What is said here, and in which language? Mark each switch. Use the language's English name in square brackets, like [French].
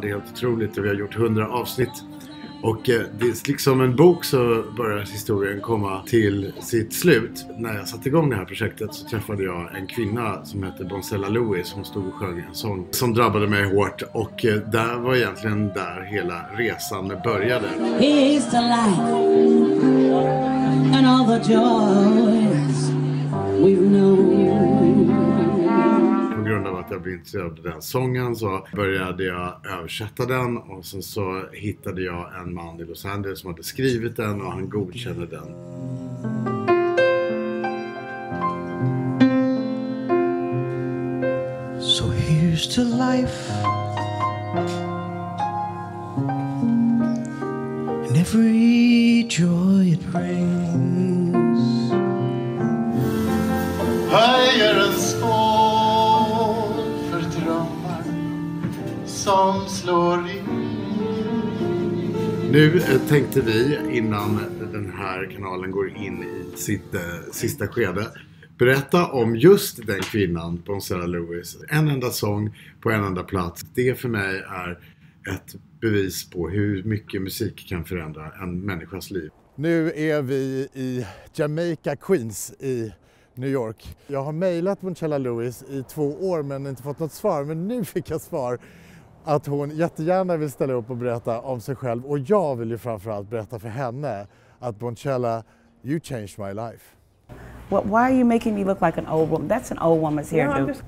[Swedish] Det är helt otroligt och vi har gjort 100 avsnitt. Och det är liksom en bok så börjar historien komma till sitt slut. När jag satte igång det här projektet så träffade jag en kvinna som heter Boncellia Lewis som stod och sjöng en sång som drabbade mig hårt. Och där var egentligen där hela resan började. [English] Here's to life and all the joys we've known. [Swedish] På grund av att jag blev intresserad av den sången så började jag översätta den och sen så hittade jag en man i Los Angeles som hade skrivit den och han godkände den. [English] So here's to life and every joy it brings. [Swedish] Höjer en skål för drömmar som slår in. Nu tänkte vi innan den här kanalen går in i sitt sista skede berätta om just den kvinnan, Boncellia Lewis. En enda sång på en enda plats. Det för mig är ett bevis på hur mycket musik kan förändra en människas liv. Nu är vi i Jamaica, Queens i New York. Jag har mejlat Boncellia Lewis i 2 år men inte fått något svar. Men nu fick jag svar att hon jättegärna vill ställa upp och berätta om sig själv. Och jag vill ju framförallt berätta för henne att Boncellia, [English] you changed my life. What, why are you making me look like an old woman? That's an old woman's hairdo.